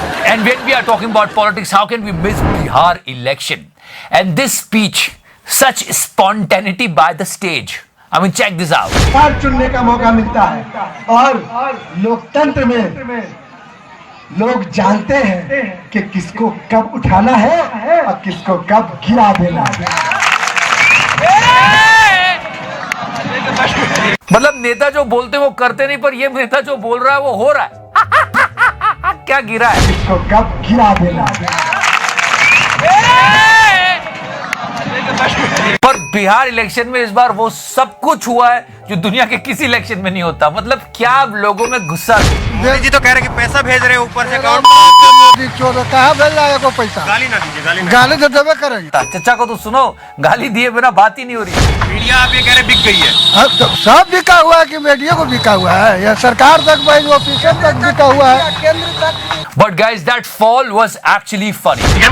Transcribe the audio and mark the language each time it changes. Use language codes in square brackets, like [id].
[en] And when we are talking about politics, how can we miss Bihar election? And this speech, such spontaneity by the stage. I mean, check this out. [hi] सरकार चुनने का मौका मिलता है और लोकतंत्र में लोग जानते हैं कि किसको कब उठाना है और किसको कब गिरा देना है। मतलब नेता जो बोलते हैं वो करते नहीं, पर ये नेता जो बोल रहा है वो हो रहा है। क्या गिरा है? किसको कब गिरा देना है। पर बिहार इलेक्शन में इस बार वो सब कुछ हुआ है जो दुनिया के किसी इलेक्शन में नहीं होता। मतलब क्या लोगों में गुस्सा। मोदी जी तो कह रहे कि पैसा भेज रहे ऊपर से मोदी चोर कहाँ भेज रहा है को पैसा? गाली ना दीजिए, गाली तो देवे करेंगे। चचा को तो सुनो, गाली दिए बिना बात ही नहीं हो रही। मीडिया आप ये कह रहे बिक गई है। अब तो सब बिका हुआ है कि मीडिया को बिका हुआ है या सरकार तक भाई ऑफिसर तक बिका हुआ है, केंद्र तक। [en] But guys, that fall was actually funny.